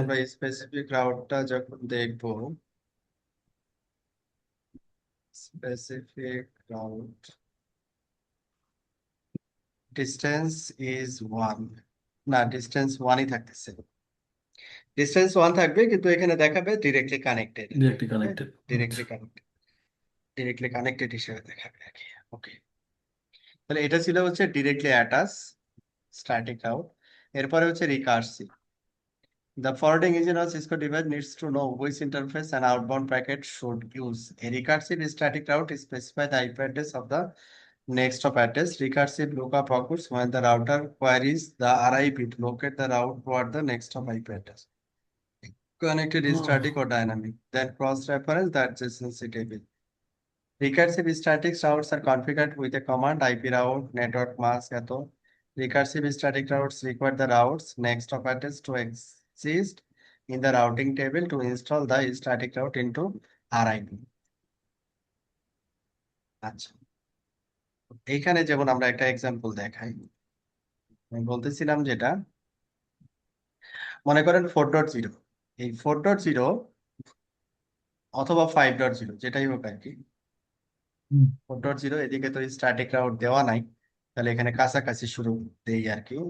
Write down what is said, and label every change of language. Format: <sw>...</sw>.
<bn>আমরা স্পেসিফিক রাউটটা যখন দেখবো, স্পেসিফিক রাউট ডিস্টেন্স ইজ 1, না ডিস্টেন্স 1ই থাকতেছে, ডিস্টেন্স 1 থাকবে কিন্তু এখানে দেখাবে ডিরেক্টলি কানেক্টেড, ডিরেক্টলি হ্যাঁ, কানেক্টেড। আচ্ছা। ডিরেক্টলি কানেক্টেড, ডিরেক্টলি কানেক্টেড হিসেবে দেখাবে আর কি। ওকে, তাহলে এটা ছিল হচ্ছে ডিরেক্টলি অ্যাটাচ স্ট্যাটিক রাউট। এরপরে হচ্ছে recursive.</bn> <en>The forwarding engine of Cisco device needs to know which interface an outbound packet should use. A recursive static route specifies the IP address of the next hop address. Recursive lookup occurs when the router queries the RIP to locate the route toward the next hop IP address. Connected is static or dynamic. Then cross-reference the adjacency table. Recursive static routes are configured with a command IP route, network mask, eto. Recursive static routes require the routes next hop address to exist in the routing table to install the static route into RIP.</en> <bn>আচ্ছা, এইখানে যেমন আমরা একটা example দেখাই, আমি বলতেছিলাম যেটা, মনে করেন 4.0, এই 4.0 অথবা 5.0 যেটাই হোক আর কি, 4.0 এদিকে তো স্ট্যাটিক রাউট দেওয়া নাই, তাহলে এখানে কাছাকাছি শুরু দেই আর কি।</bn>